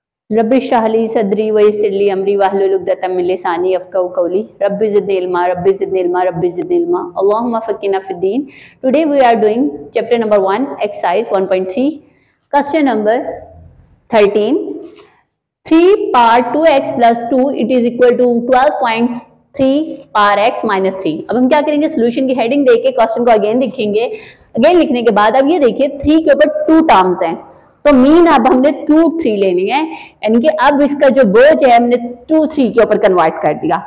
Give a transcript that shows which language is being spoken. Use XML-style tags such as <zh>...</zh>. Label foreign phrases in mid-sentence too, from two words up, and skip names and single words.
<ar>رب اشرح لي صدري ويسر لي أمري واحلل عقدة من لساني يفقهوا قولي رب زدني علما رب زدني علما رب زدني علما اللهم فقهنا في الدين.</ar> <en>today we are doing chapter number 1 exercise 1.3 question number 13 3 par 2x plus 2 it is equal to 12.3 par x minus 3.</en> <hi>अब हम क्या करेंगे, सोल्यूशन की हेडिंग देके क्वेश्चन को अगेन लिखेंगे। अगेन लिखने के बाद अब ये देखिए 3 के ऊपर 2 टर्म्स हैं, तो मीन अब हमने 2 3 लेनी है, यानी कि अब इसका जो बोझ है हमने 2 3 के ऊपर कन्वर्ट कर दिया।</hi>